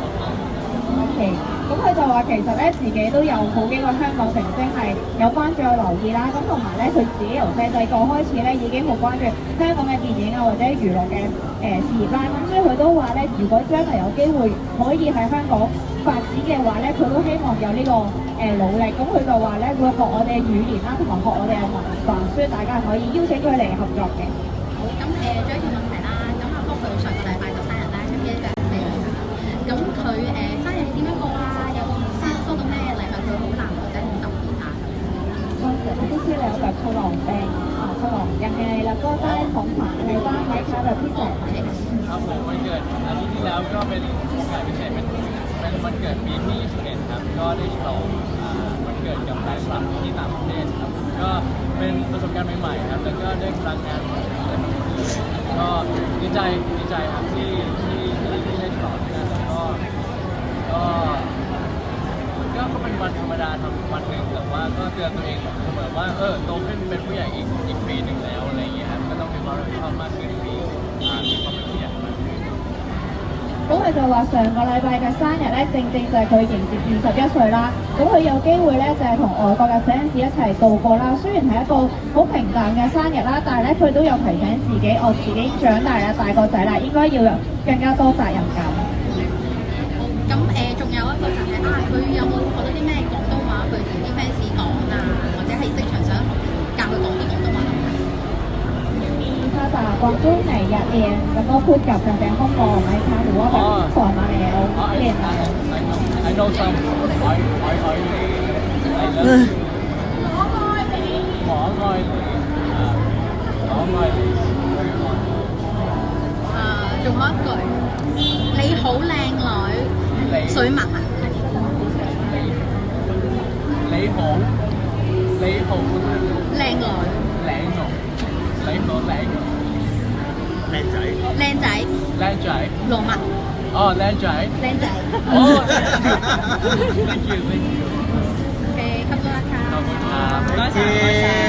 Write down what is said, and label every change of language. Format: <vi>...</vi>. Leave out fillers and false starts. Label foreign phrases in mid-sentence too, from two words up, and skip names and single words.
<yue>OK， 咁佢就話其實咧自己都有好幾個香港明星係有關注有留意啦，咁同埋咧佢自己由細個開始咧已經好關注香港嘅電影啊或者娛樂嘅事業啦，咁所以佢都話咧如果將來有機會可以喺香港發展嘅話咧，佢都希望有呢個努力，咁佢就話咧會學我哋嘅語言啦，同埋學我哋嘅文化，所以大家可以邀請佢嚟合作嘅。好，咁最後一條問題啦，咁阿福佢上個禮拜就生日啦，咁一隻你咁佢生日點樣過啊？有冇收到咩禮物佢好難或者好特別啊？當時啲資料就出狼病出狼</yue> <th>ยังไงแล้วก็ได้ของขวัญอะไรบ้างไหมคะแบบพิเศษ ครับผมวันเกิดอาทิตย์ที่แล้วก็เป็นของขวัญพิเศษเป็นวันเกิดปีที่21ครับก็ได้ฉลองวันเกิดกับแฟนคลับที่ต่างประเทศครับก็เป็นประสบการณ์ใหม่ๆครับแล้วก็ได้พลังงานก็ดีใจครับที่ได้ฉลองนะแล้ว ก็เป็นวันธรรมดาวันหนึ่งแต่ว่าก็เตือนตัวเองเสมอว่าโตขึ้นเป็นผู้ใหญ่อีกปีหนึ่งแล้วอะไรอย่างเงี้ยครับก็ต้องมีความรับผิดชอบมากขึ้นมีความเป็นผู้ใหญ่มากขึ้น</th> <yue>咁佢就話上個禮拜嘅生日咧，正就係佢迎接21歲啦。咁佢有機會咧就係同外國嘅 fans 一齊度過啦。雖然係一個好平淡嘅生日啦，但係咧佢都有提醒自己，我自己長大啦，大個仔啦，應該要有更加多責任感。咁仲有一個就係佢有冇學到啲咩廣東話佢同啲 fans 講啊，或者係即場想教佢講啲廣東話</yue> <th>ภาษากวางตุ้งไหนอยากเรียนแล้วก็พูดกับแฟนๆฮ่องกงไหมคะหรือว่าแบบสอนมาแล้วเรียนมา</th> <en>I know some</en> <yue>仲有一句你好靚女水墨啊你好靚女靚仔羅密靚仔</yue> <th>โอเคขอบคุณค่ะ ขอบคุณครับ</th>